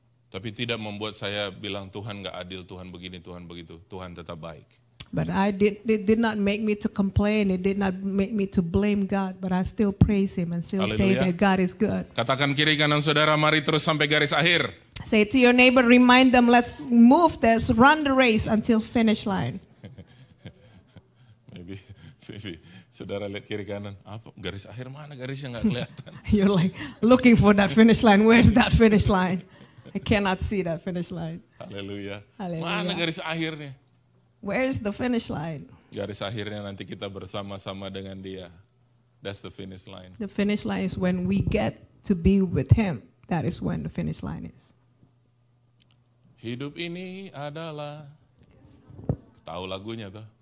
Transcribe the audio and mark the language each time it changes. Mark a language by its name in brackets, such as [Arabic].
[Indonesian] Tapi tidak membuat saya bilang Tuhan nggak adil, Tuhan begini, Tuhan begitu. Tuhan tetap baik. [English] But it did not make me to complain. It did not make me to blame God. But I still praise Him and still say Haleluya. that God is good. [Indonesian] Katakan kiri kanan saudara, mari terus sampai garis akhir. [English] Say to your neighbor, remind them, let's move this, run the race until finish line. [Indonesian] Maybe saudara lihat kiri kanan, apa garis akhir mana garisnya nggak kelihatan. [English] You're like looking for that finish line. Where's that finish line? I cannot see that finish line. Haleluya. Haleluya. [Indonesian] Mana garis akhirnya? [English] Where's the finish line? [Indonesian] Garis akhirnya nanti kita bersama-sama dengan Dia. [English] That's the finish line. The finish line is when we get to be with Him. That is when the finish line is. [Indonesian] Hidup ini adalah, tahu lagunya tuh.